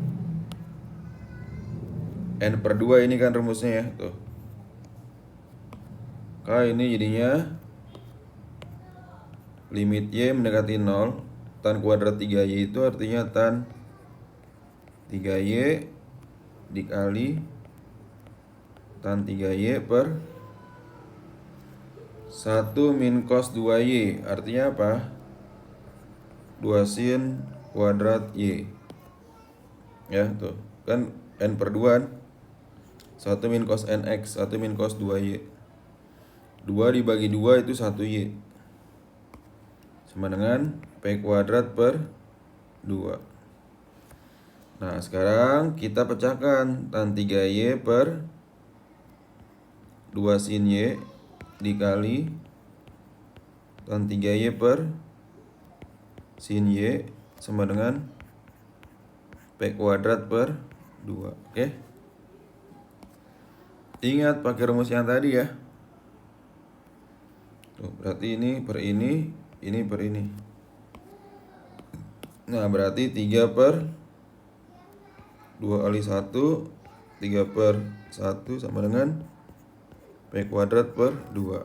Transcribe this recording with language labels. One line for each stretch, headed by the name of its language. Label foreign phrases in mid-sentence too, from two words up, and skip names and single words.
Indonesian: N per 2 ini kan rumusnya ya. Tuh. Kayak ini jadinya limit Y mendekati 0. Tan kuadrat 3Y itu artinya tan 3Y dikali tan 3Y per 1 min cos 2Y. Artinya apa? 2 sin kuadrat Y. Ya, tuh. Kan N per 2 1 min cos NX, 1 min cos 2Y. 2 dibagi 2 itu 1Y. Sama dengan P kuadrat per 2. Nah, sekarang kita pecahkan tan 3Y per 2 sin Y dikali tan 3Y per sin Y sama dengan P kuadrat per 2. Oke? Ingat pakai rumus yang tadi ya. Tuh, berarti ini per ini per ini. Nah, berarti 3 per 2 kali 1, 3 per 1 sama dengan P kuadrat per 2.